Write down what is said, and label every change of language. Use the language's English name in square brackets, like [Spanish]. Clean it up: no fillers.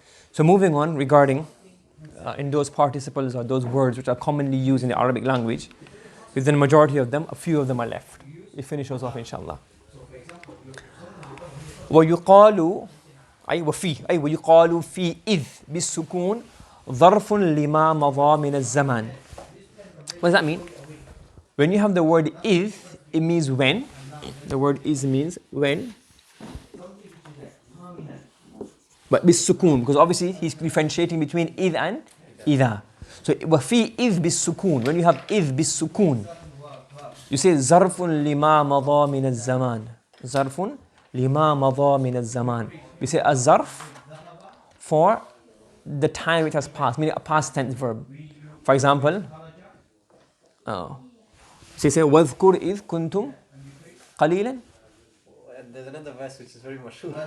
[English] So moving on regarding in those participles or those words which are commonly used in the Arabic language, within the majority of them, a few of them are left. We finish those off inshallah. [Arabic] ويقال ويقال في إذ بالسكون ظرف لما مضى من الزمان. [English] What does that mean? When you have the word إذ, it means when. The word is means when. But بالسكون, because obviously he's differentiating between إذ and إذا. [Arabic] So وفي إذ بالسكون, when you have إذ بالسكون, you say ظرف لما مضى من الزمان. ظرف لما مضى من الزمان. [English] We say a zarf for the time which has passed, meaning a past tense verb. For example, so you say وَاذْكُرْ إِذْ كُنْتُمْ قَلِيلًا. There's another verse which is very mashhur.